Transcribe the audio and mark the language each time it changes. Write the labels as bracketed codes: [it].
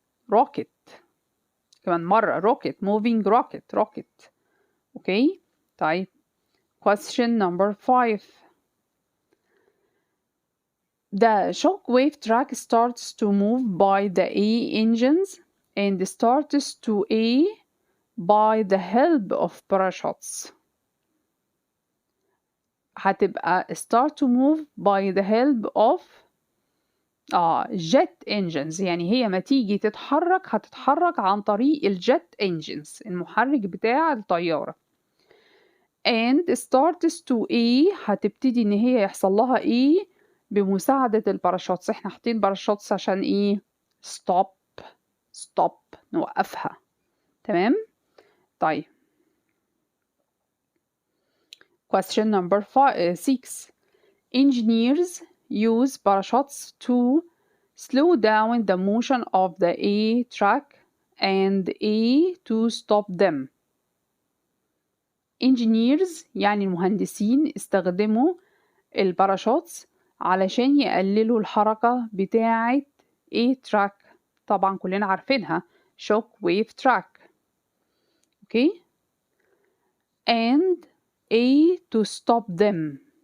[ar] روكت كمان مرة روكت [en] moving rocket. Okay. طيب question number 5. The shock wave track starts to move by the A engines and starts to A by the help of parachutes. هتبقى start to move by the help of jet engines. [ar] يعني هي ما تيجي تتحرك هتتحرك عن طريق الجت engines المحرك بتاع الطيارة. [en] and starts to A [ar] هتبتدي ان هي يحصل لها ايه بمساعدة الباراشوتس. احنا حاطين باراشوتس عشان ايه؟ stop نوقفها. تمام. [en] طيب question number 6. Engineers use parachutes to slow down the motion of the A track and A to stop them. [ar] engineers يعني المهندسين استخدموا الباراشوتس علشان يقللوا الحركة بتاعة A track. طبعا كلنا عارفينها [en] shock wave track. Okay. and A to stop them.